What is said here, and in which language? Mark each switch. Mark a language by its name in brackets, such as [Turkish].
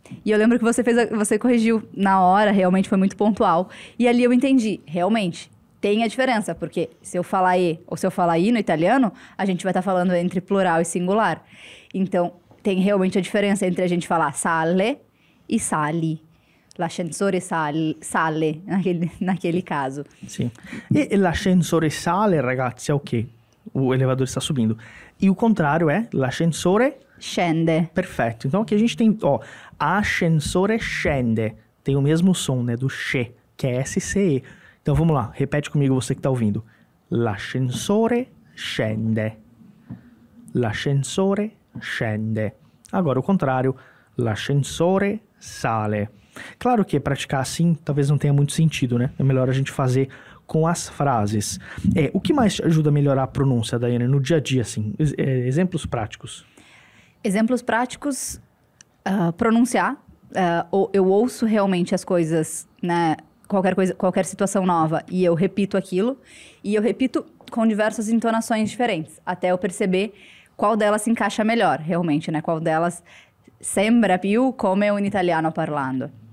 [Portuguese] E eu lembro que você corrigiu na hora, realmente foi muito pontual. E ali eu entendi, realmente, tem a diferença. Porque se eu falar e ou se eu falar i no italiano, a gente vai estar falando entre plural e singular. Então, tem realmente a diferença entre a gente falar sale e sali. [Italian] L'ascensore sale [Portuguese] naquele caso. Sim. E [Italian] l'ascensore sale, ragazzi, [Portuguese] é o quê? O elevador está subindo. E o contrário é l'ascensore... [Italian] Scende. [Portuguese] Perfeito. Então aqui a gente tem, ó, ascensore scende. Tem o mesmo som, né, do che, que é S-C-E. Então vamos lá, repete comigo você que está ouvindo. [Italian] L'ascensore scende. L'ascensore scende. [Portuguese] Agora o contrário, [Italian] l'ascensore sale. [Portuguese] Claro que praticar assim talvez não tenha muito sentido, né? É melhor a gente fazer com as frases. O que mais te ajuda a melhorar a pronúncia, Daiane, no dia a dia, assim? Exemplos práticos. Exemplos práticos, pronunciar. Eu ouço realmente as coisas, né, qualquer situação nova, e eu repito aquilo, e eu repito com diversas entonações diferentes, até eu perceber qual delas se encaixa melhor, realmente, né? Qual delas [Italian] sembra più come un italiano parlando.